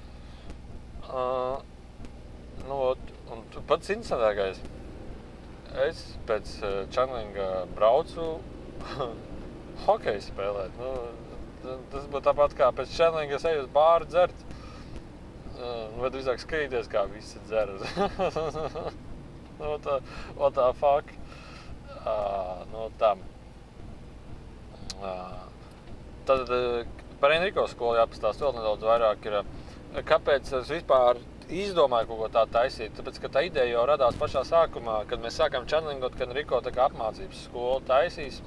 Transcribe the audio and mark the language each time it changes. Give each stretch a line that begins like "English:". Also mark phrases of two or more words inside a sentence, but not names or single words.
Latvian: Un pats interesantākais, es pēc channelinga braucu hokeju spēlēt. Tas būtu tāpat kā pēc channelinga es eju uz bāru dzert. Vai drīzāk skatīties, kā visi dzer.
English: What the fuck?
Latvian: Tam. Tad par Enrico skolu jāpastāst vēl nedaudz vairāk ir, kāpēc es vispār izdomāju kaut ko tādu taisīt. Tāpēc, ka tā ideja jau radās pašā sākumā, kad mēs sākām channelingot, kad Enrico tā kā apmācības skolu taisīs.